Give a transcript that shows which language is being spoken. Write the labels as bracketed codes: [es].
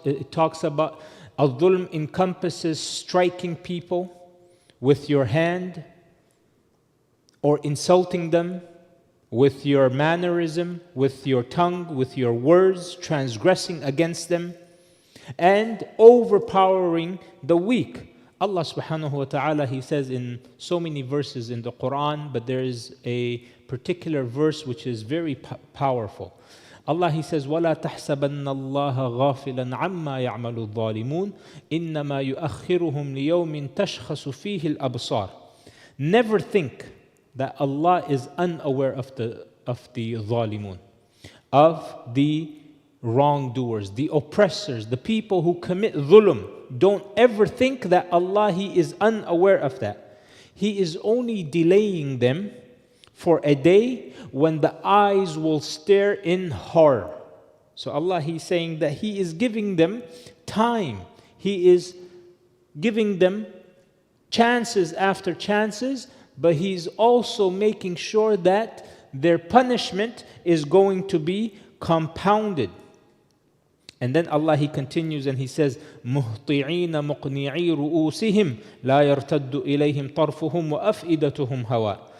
[en] It talks about al-dhulm encompasses striking people with your hand or insulting them with your mannerism, with your tongue, with your words, transgressing against them, and overpowering the weak. Allah subhanahu wa ta'ala, He says in so many verses in the Quran, but there is a particular verse which is very powerful. Allah, He says, [ar] وَلَا تَحْسَبَنَّ اللَّهَ غَافِلًا عَمَّا يَعْمَلُ الظَّالِمُونَ إِنَّمَا يُؤَخِّرُهُمْ لِيَوْمٍ تَشْخَصُ فِيهِ الْأَبْصَارِ. [en] Never think that Allah is unaware of the zalimun, of the wrongdoers, the oppressors, the people who commit dhulm. Don't ever think that Allah, He is unaware of that. He is only delaying them for a day when the eyes will stare in horror. So Allah, He's saying that He is giving them time. He is giving them chances after chances, but He's also making sure that their punishment is going to be compounded. And then Allah, He continues and He says, [ar] مُهْطِعِينَ مُقْنِعِي رُؤُوسِهِمْ لَا يَرْتَدُّ إِلَيْهِمْ طَرْفُهُمْ وَأَفْئِدَتُهُمْ هَوَاء.